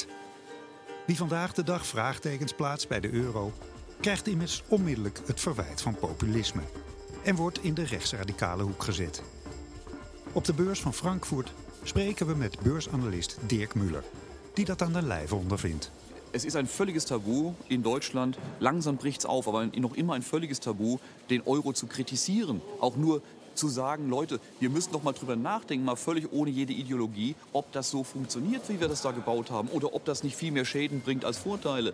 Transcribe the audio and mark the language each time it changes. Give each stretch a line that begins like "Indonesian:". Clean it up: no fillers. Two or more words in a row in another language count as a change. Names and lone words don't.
Dutch: Wie vandaag de dag vraagtekens plaatst bij de euro, krijgt immers onmiddellijk het verwijt van populisme en wordt in de rechtsradicale hoek gezet. Op de beurs van Frankfurt spreken we met beursanalist Dirk Müller, die dat aan de lijve ondervindt.
German: Es ist ein völliges Tabu in Deutschland, langsam bricht es auf, aber noch immer ein völliges Tabu, den Euro zu kritisieren. Auch nur zu sagen, Leute, wir müssen doch mal drüber nachdenken, mal völlig ohne jede Ideologie, ob das so funktioniert, wie wir das da gebaut haben, oder ob das nicht viel mehr Schäden bringt als Vorteile.